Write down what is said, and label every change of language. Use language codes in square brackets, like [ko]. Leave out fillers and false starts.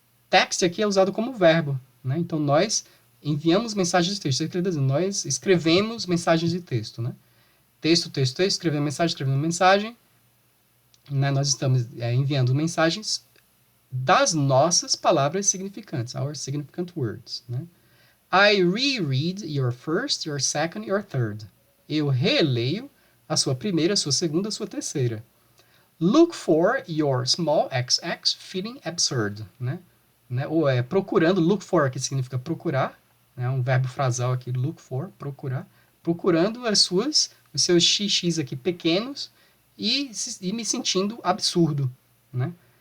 [pt] Text aqui é usado como verbo, né? Então nós enviamos mensagens de texto. Nós escrevemos mensagens de texto, né? Texto, escrevendo mensagem. Né? Nós estamos enviando mensagens das nossas palavras significantes, [en] our significant words. [pt] Né? [en] I reread your first, your second, your third. [pt] Eu releio a sua primeira, a sua segunda, a sua terceira. [en] Look for your small xx feeling absurd. Né? [pt] Ou procurando, look for, que significa procurar, né? Um verbo frasal aqui, look for, procurar. Procurando os seus xx aqui pequenos e me sentindo absurdo. Né?